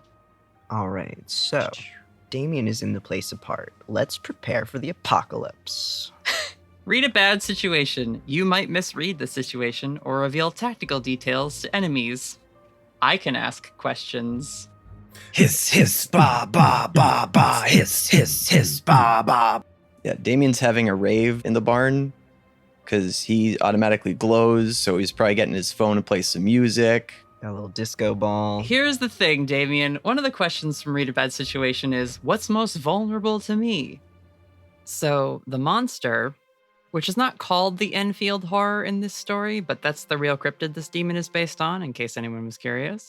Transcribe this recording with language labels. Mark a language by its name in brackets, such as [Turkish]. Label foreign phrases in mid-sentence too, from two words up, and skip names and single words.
[English] All right, so Damien is in the place apart. Let's prepare for the apocalypse. Read a bad situation. You might misread the situation or reveal tactical details to enemies. I can ask questions. Hiss, hiss, ba, ba, ba, ba, hiss, hiss, hiss, ba, ba. Yeah, Damien's having a rave in the barn because he automatically glows, so he's probably getting his phone to play some music. Got a little disco ball. Here's the thing, Damien. One of the questions from Read a Bad Situation is, what's most vulnerable to me? So the monster, which is not called the Enfield Horror in this story, but that's the real cryptid this demon is based on, in case anyone was curious.